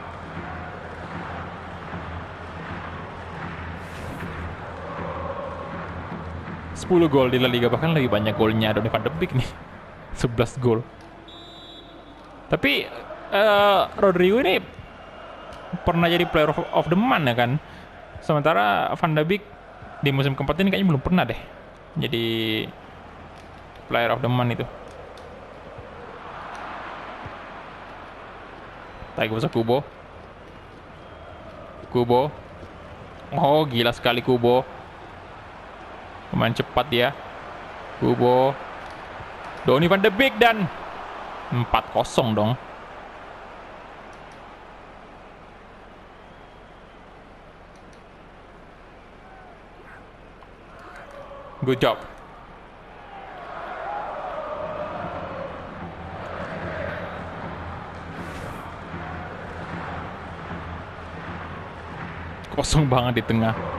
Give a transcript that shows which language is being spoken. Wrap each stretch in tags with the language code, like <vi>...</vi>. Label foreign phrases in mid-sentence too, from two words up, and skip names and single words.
<id>Sepuluh gol di La Liga, bahkan lebih banyak golnya Donny van de Beek nih. 11 gol. Tapi Rodrigo ini pernah jadi</id> <en>player of the month</en> <id>ya kan. Sementara Van de Beek di musim keempat ini kayaknya belum pernah deh jadi</id> <en>player of the month</en> <id>itu. Taiko Kubo. Oh, gila sekali Kubo. Pemain cepat ya. Kubo. Donny van de Beek dan 4-0 dong.</id> <en>Good job.</en> <id>Kosong banget di tengah.</id>